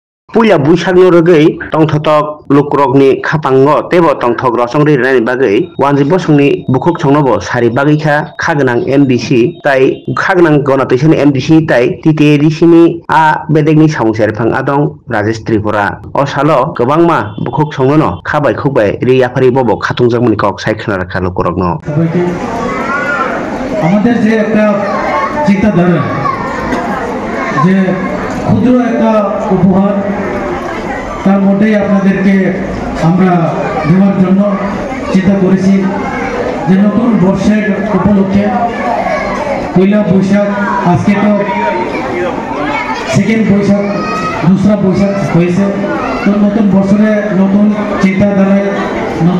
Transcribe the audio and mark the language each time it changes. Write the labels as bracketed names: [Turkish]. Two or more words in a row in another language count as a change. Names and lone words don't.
[Kok Borok] Puya buishagno rogei tongthotok lukrokni khapango tebo tongthok rosongri rani bagui wanjibo songni bukhuk songnobo sari bagui khagnang MDC tai khagnang ganatisani MDC tai TTADC ni a bedekni samungsari phang adong Rajesh Tripura o salo kwbangma bukhuk songnono khabai khukbai ri afari bobo khatungjakmani kok sai khana rakha lukrokno [Bangla] আমাদের যে একটা চিন্তাধারা যে ক্ষুদ্র একটা উপহার তার মধ্যেই আপনাদেরকে আমরা দেওয়ার জন্য চিন্তা করেছি যে নতুন বর্ষের উপলক্ষে পয়লা বৈশাখ আজকে তো সেকেন্ড বৈশাখ দুসরা বৈশাখ হয়েছে তো নতুন বছরে নতুন চিন্তাধারায় নতুন